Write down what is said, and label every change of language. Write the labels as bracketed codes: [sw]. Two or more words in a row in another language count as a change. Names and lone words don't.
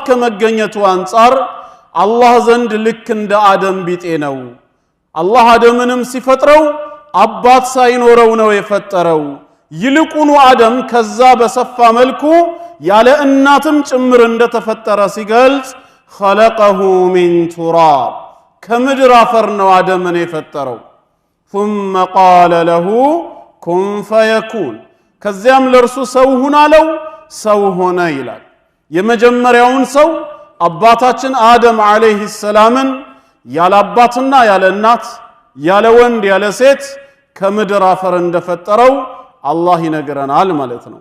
[am] ከመገኘቱ አንፃር አላህ ዘንድ ልክ እንደ አደም ቢጤ ነው አላህ አደምንም ሲፈጥረው አባት ሳይኖረው ነው የፈጠረው ይልቁኑ አደም ከዛ በሰፋ መልኩ ያለ እናትም ጭምር እንደተፈጠረ ሲገልጽ [ar] خلقه من تراب [am] ከምድር አፈር ነው አደምን የፈጠረው [ar] ثم قال له كن فيكون [am] ከዚያም ለርሱ ሰው ሁን አለው ሰው ሆነ ይላል የመጀመሪያውን ሰው አባታችን አደም አለይሂ ሰላምን ያለ አባትና ያለ እናት ያለ ወንድ ያለ ሴት ከምድር አፈር እንደፈጠረው አላህ ይነግረናል ማለት ነው።